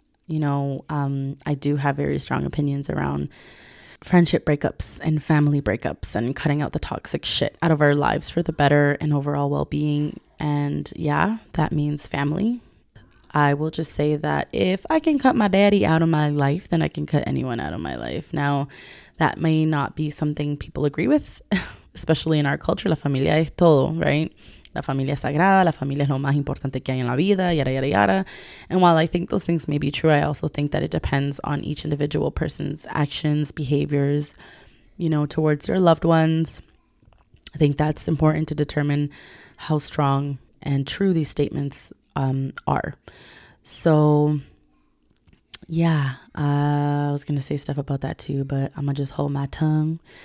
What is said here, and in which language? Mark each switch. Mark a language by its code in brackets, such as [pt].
[en] I do have very strong opinions around friendship breakups and family breakups and cutting out the toxic shit out of our lives for the better and overall well-being. And yeah, that means family. I will just say that if I can cut my daddy out of my life, then I can cut anyone out of my life. Now, that may not be something people agree with, especially in our culture. [es] La familia es todo, right? La familia es sagrada, la familia es lo más importante que hay en la vida, yada, yada, yada. [en] And while I think those things may be true, I also think that it depends on each individual person's actions, behaviors, towards their loved ones. I think that's important to determine how strong and true these statements are. So, yeah, I was going to say stuff about that too, but I'm going to just hold my tongue.